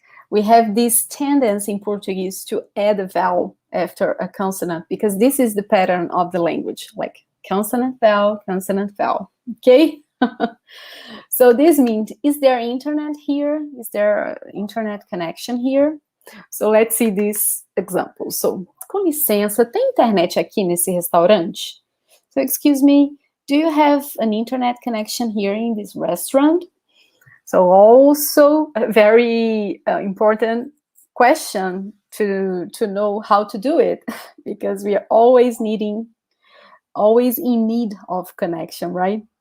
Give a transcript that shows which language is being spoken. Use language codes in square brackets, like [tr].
[en] We have this tendency in Portuguese to add a vowel after a consonant because this is the pattern of the language, like consonant, vowel, okay? So this means, is there internet here? Is there internet connection here? So let's see this example. [pt] So, com licença, tem internet aqui nesse restaurante? [en] So, excuse me, do you have an internet connection here in this restaurant? So also a very important question to know how to do it, because we are always in need of connection, right?